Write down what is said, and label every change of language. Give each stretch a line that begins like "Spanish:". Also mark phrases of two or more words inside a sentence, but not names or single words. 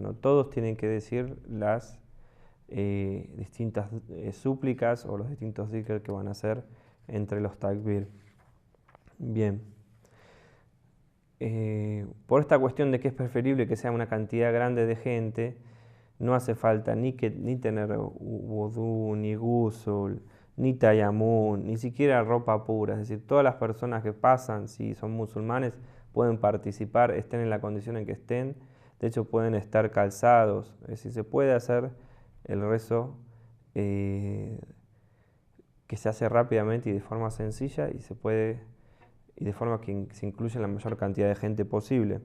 Spanish: No, todos tienen que decir las distintas súplicas o los distintos dhikr que van a hacer entre los takbir. Bien. Por esta cuestión de que es preferible que sea una cantidad grande de gente, no hace falta ni tener wudú, ni ghusl, ni tayammum, ni siquiera ropa pura. Es decir, todas las personas que pasan, si son musulmanes, pueden participar, estén en la condición en que estén. De hecho, pueden estar calzados. Es decir, se puede hacer el rezo que se hace rápidamente y de forma sencilla y de forma que se incluya la mayor cantidad de gente posible.